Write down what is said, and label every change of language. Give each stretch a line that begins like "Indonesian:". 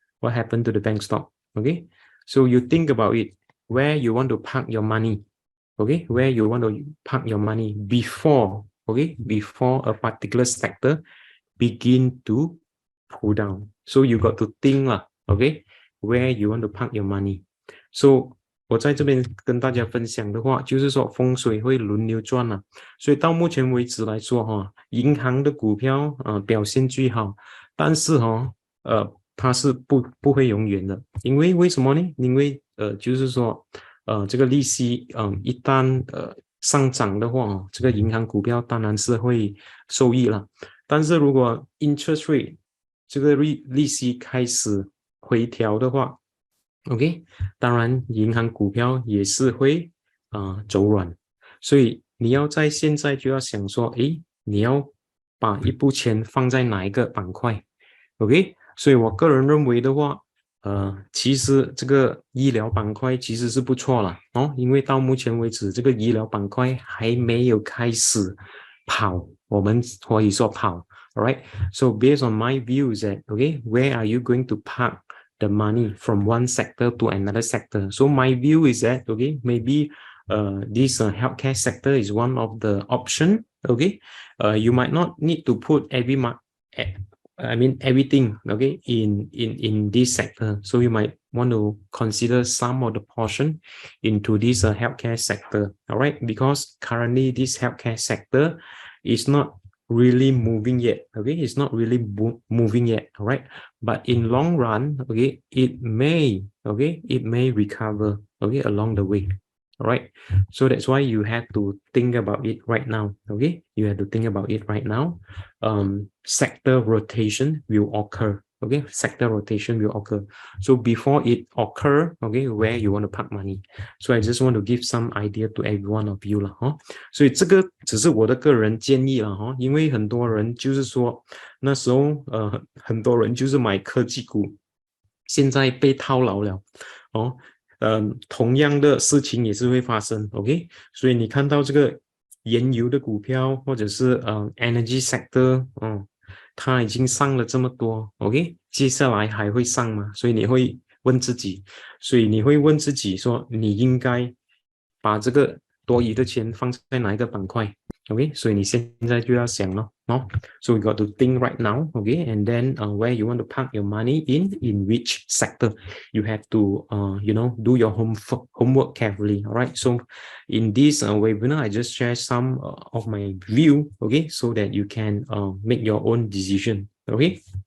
English: What happened to the bank stock, okay? So you think about it, where you want to park your money, okay? Where you want to park your money before, okay? Before a particular sector begin to pull down. So you got to think lah, okay, where you want to park your money.
Chinese: So 我在这边跟大家分享的话，就是说风水会轮流转了。所以到目前为止来说，哈，银行的股票表现最好，但是它是不会永远的，因为什么呢？因为就是说这个利息一旦上涨的话，这个银行股票当然是会受益了。但是如果 interest rate 这个利息开始回调的话 ，OK， 当然银行股票也是会走软，所以你要在现在就要想说，诶，你要把一部钱放在哪一个板块 ，OK？所以我个人认为的话，其实这个医疗板块其实是不错了哦，因为到目前为止，这个医疗板块还没有开始跑，我们可以说跑 ，alright？
English: So based on my view is that okay, where are you going to park the money from one sector to another sector? So my view is that okay, maybe this healthcare sector is one of the option. Okay, you might not need to put everything okay in this sector, so you might want to consider some of the portion into this healthcare sector, all right, because currently this healthcare sector is not really moving yet, okay, it's not really moving yet, all right, but in long run, okay, it may recover, okay, along the way. All right, so that's why you have to think about it right now. Okay, you have to think about it right now. Sector rotation will occur. Okay, sector rotation will occur. So before it occur, okay, where you want to park money. So I just want to give some idea to every one of you 了哈。
Chinese: 所以这个只是我的个人建议了哈，因为很多人就是说那时候很多人就是买科技股，现在被套牢了哦。同样的事情也是会发生 ，OK， 所以你看到这个原油的股票或者是energy sector，它已经上了这么多 ，OK， 接下来还会上吗？所以你会问自己，所以你会问自己说，你应该把这个多余的钱放在哪一个板块 ？OK， 所以你现在就要想了哦。
English: So you got to think right now, okay, and then where you want to park your money in which sector. You have to do your homework carefully. All right. So in this webinar, I just share some of my view, okay, so that you can make your own decision. Okay.